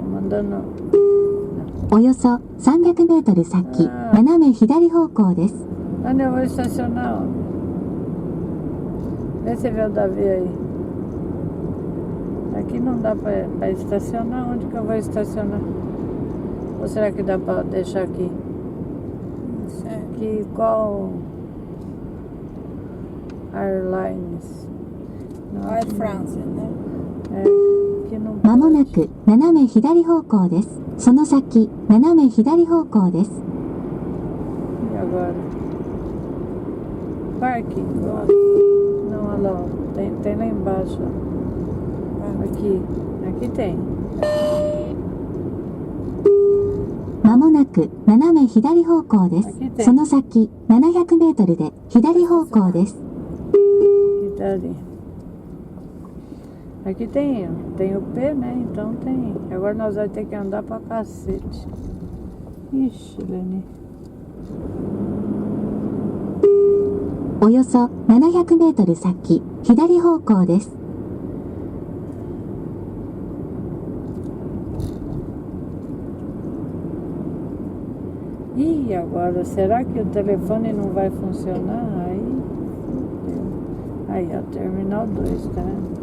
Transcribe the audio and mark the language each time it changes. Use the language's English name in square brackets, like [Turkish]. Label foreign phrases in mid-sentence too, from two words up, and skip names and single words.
[Portuguese] andando. [Japanese] およそ300メートル先、斜め左方向です。 [Portuguese] Onde eu vou estacionar? Ó. Vê se vê o Davi aí. Aqui não dá pra estacionar. Onde que eu vou estacionar? Ou será que dá pra deixar aqui? Não sei. Aqui qual? Airlines. Não, Air aqui France, né? É, aqui não [Japanese] まもな [Portuguese] pode. [Japanese] く斜め左方向です。その先、斜め左方向です。 [Portuguese] E agora? Parking. Ó. Não, olha lá. Ó. Tem lá embaixo. Ó. Aqui. Aqui tem. [Japanese] まもなく斜め左方向です。その先、700メートルで左方向です。 [Portuguese] Aqui. Aqui tem o P, né? Então tem. Agora nós vamos ter que andar pra cacete. Ixi, Leni. [Japanese] およそ700メートル先、左方向です。 [Portuguese] Ih, agora, será que o telefone não vai funcionar? Aí, fudeu. Aí, ó, terminal 2, tá vendo?